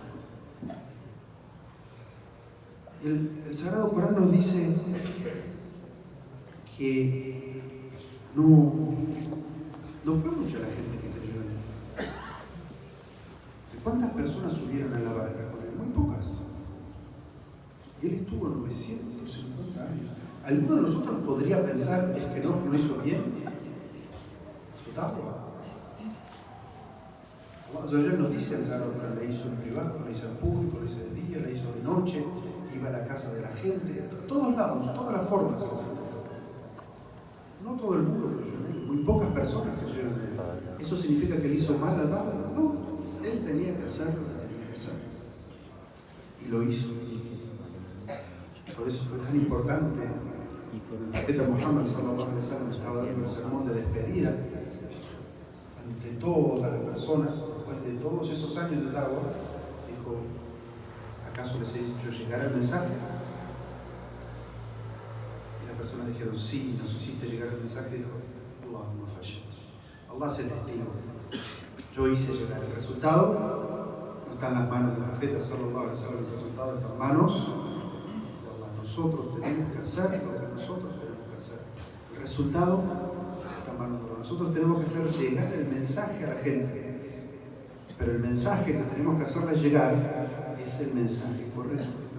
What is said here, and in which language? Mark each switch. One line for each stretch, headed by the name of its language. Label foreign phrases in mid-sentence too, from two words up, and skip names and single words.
Spanish: El Sagrado Corán nos dice que no fue mucha la gente que creyó en él. ¿Cuántas personas subieron a la barca con él? Muy pocas. Y él estuvo 950 años. ¿Alguno de nosotros podría pensar es que no hizo bien su da'wah? Allah nos dice el Sagrado Corán: la hizo en privado, la hizo en público, la hizo de día, la hizo de noche, iba a la casa de la gente, a todos lados, todas las formas se las encontró. No todo el mundo creyó en él, muy pocas personas creyeron en él. ¿Eso significa que él hizo mal al da'wah? No, él tenía que hacer lo que tenía que hacer. Y lo hizo. Por eso fue tan importante cuando el profeta Muhammad
Arabic: صلى الله عليه وسلم
Spanish: estaba dando el sermón de despedida ante todas las personas, después de todos esos años de da'wah, dijo: ¿acaso les he hecho llegar el mensaje? Y las personas dijeron: sí, nos hiciste llegar el mensaje. Dijo:
Arabic: اللهم فاشهد. Allah es el testigo.
Spanish: Yo hice llegar. El resultado no está en las manos del profeta
Arabic: صلى الله عليه وسلم,
Spanish: el resultado está en manos de Allah. Nosotros tenemos que hacer lo que nosotros tenemos que hacer. El resultado está en manos de Allah. Nosotros tenemos que hacer llegar el mensaje a la gente. Pero el mensaje que tenemos que hacerle llegar es el mensaje correcto.